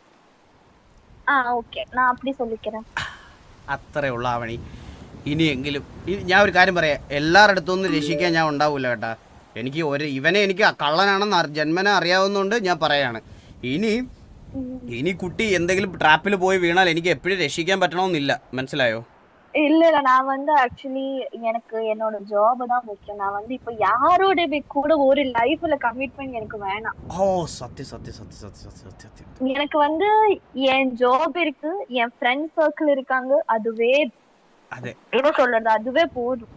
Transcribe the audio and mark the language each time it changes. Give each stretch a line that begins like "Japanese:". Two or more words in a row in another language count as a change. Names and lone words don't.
Malayalam: അത്രേ ഉള്ള ആവണി. ഇനിയെങ്കിലും ഞാൻ ഒരു കാര്യം പറയാം, എല്ലാവരുടെ അടുത്തൊന്നും രക്ഷിക്കാൻ ഞാൻ ഉണ്ടാവൂല കേട്ടാ. എനിക്ക് ഇവനെ എനിക്ക് കള്ളനാണെന്ന് ജന്മനെ അറിയാവുന്നതുകൊണ്ട് ഞാൻ പറയാണ്. ഇനി കുട്ടി എന്തെങ്കിലും ട്രാപ്പിൽ പോയി വീണാൽ എനിക്ക് എപ്പോഴും രക്ഷിക്കാൻ പറ്റണമെന്നില്ല, മനസ്സിലായോ?
Tamil: இல்ல, நான் வந்து ஆக்சுவலி எனக்கு என்னோட ஜாப் தான் முக்கியம். நான் வந்து இப்ப யாரோட கூட ஒரு லைஃப்ல கமிட்மெண்ட் எனக்கு வேணாம். ஓ, சத்தியம். எனக்கு வந்து என் ஜாப் இருக்கு, என் ஃப்ரெண்ட் சர்க்கிள் இருக்காங்க, அதுவே என்ன சொல்றது, அதுவே போதும்.